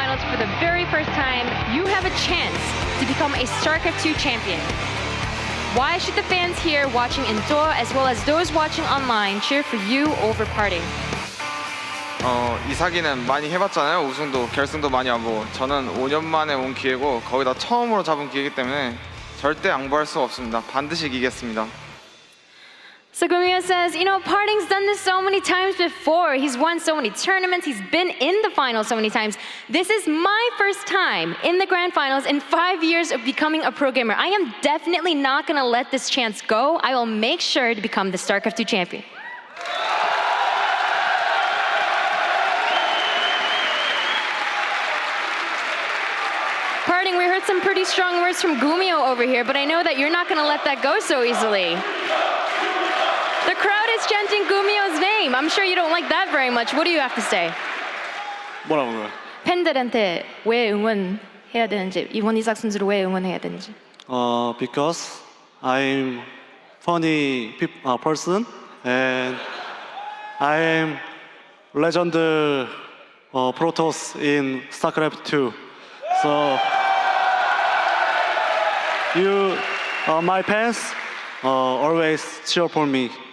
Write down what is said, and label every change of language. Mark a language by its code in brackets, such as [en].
[en] For the very first time, you have a chance to become a StarCraft 2 champion. Why should the fans here watching indoor, as well as those watching online, cheer for you over PartinG? [ko] 이사기는 많이 해봤잖아요. 우승도 결승도 많이 하고 저는 5년 만에 온 기회고 거기다 처음으로 잡은 기회이기 때문에 절대 양보할 수 없습니다. 반드시 이기겠습니다. [en] So GuMiho says, you know, PartinG's done this so many times before. He's won so many tournaments. He's been in the finals so many times. This is my first time in the grand finals in 5 years of becoming a pro gamer. I am definitely not going to let this chance go. I will make sure to become the StarCraft 2 champion. PartinG, we heard some pretty strong words from GuMiho over here, but I know that you're not going to let that go so easily. The crowd is chanting GuMiho's name. I'm sure you don't like that very much. What do you have to say? [ko] 뭐라고요? 팬들한테 왜 응원해야 되는지, 이번 이삭 선수를 왜 응원해야 되는지. [en] Because I'm funny person and I'm legend Protoss in StarCraft 2. So you, my fans, always cheer for me.